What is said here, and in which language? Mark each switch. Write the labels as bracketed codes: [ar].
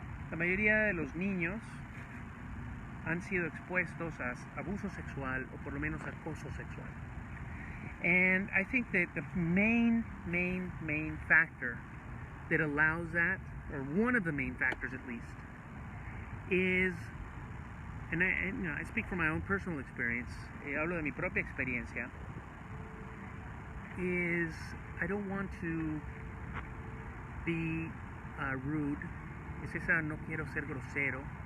[es] La mayoría de los niños han sido expuestos a abuso sexual o por lo menos acoso sexual. [en] And I think that the main factor that allows that, or one of the main factors at least, is, and I speak from my own personal experience, [es] hablo de mi propia experiencia, [en] is I don't want to be rude. [es] Es esa, no quiero ser grosero.